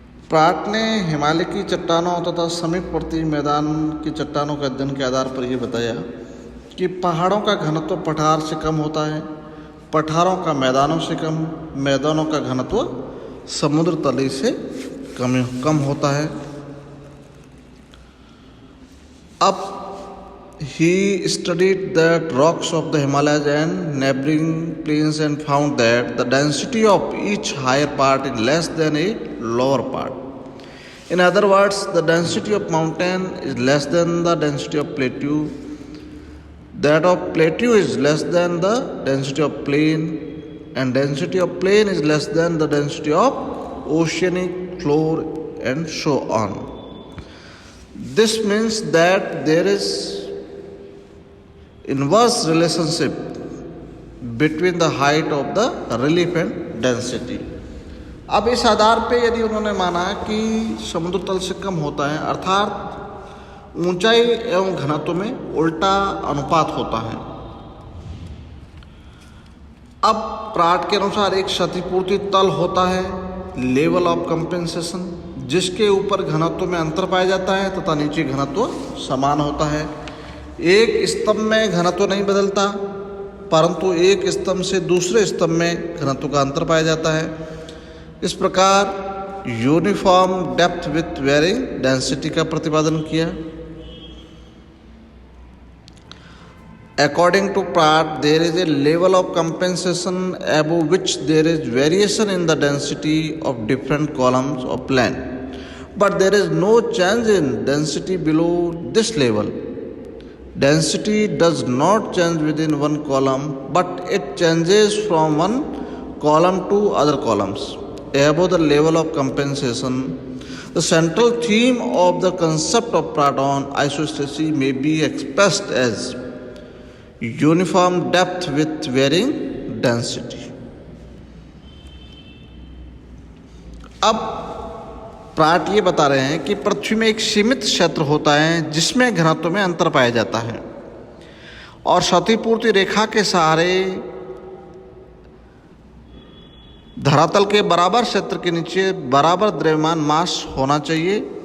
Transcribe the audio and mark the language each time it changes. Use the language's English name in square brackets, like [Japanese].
[Hindi] Pratt ने हिमालय की चट्टानों तथा समीपवर्ती मैदान की चट्टानों के अध्ययन के आधार पर यह बताया कि पहाड़ों का घनत्व पठार से कम होता है, पठारों का मैदानों से कम, मैदानों का घनत्व समुद्र तली से कम होता है। [English] अब he studied the rocks of the Himalayas and neighboring plains and found that the density of each higher part is less than a lower part. In other words, the density of mountain is less than the density of plateau. That of plateau is less than the density of plain, and density of plain is less than the density of oceanic floor, and so on. This means that there is inverse relationship between the height of the relief and density. [Hindi] अब इस आधार पे यदि उन्होंने माना कि समुद्र तल से कम होता है अर्थात ऊंचाई एवं घनत्व में उल्टा अनुपात होता है। अब प्राट के अनुसार एक क्षतिपूर्ति तल होता है, लेवल ऑफ कंपेंसेशन, जिसके ऊपर घनत्व में अंतर पाया जाता है तथा नीचे घनत्व समान होता है। एक स्तंभ में घनत्व नहीं बदलता, परंतु एक स्तंभ से दूसरे स्तंभ में घनत्व का अंतर पाया जाता है। इस प्रकार [English] uniform depth with varying density [Hindi] का प्रतिपादन किया। [English] According to Pratt, there is a level of compensation above which there is variation in the density of different columns of plane, but there is no change in density below this level. Density does not change within one column, but it changes from one column to other columns. Above the level of compensation, the central theme of the concept of Pratt on isostasy may be expressed as uniform depth with varying density. [Hindi] अब Pratt ये बता रहे हैं कि पृथ्वी में एक सीमित क्षेत्र होता है जिसमें घनत्व में अंतर पाया जाता है और क्षतिपूर्ति रेखा के सहारे धरातल के बराबर क्षेत्र के नीचे बराबर द्रव्यमान मास होना चाहिए।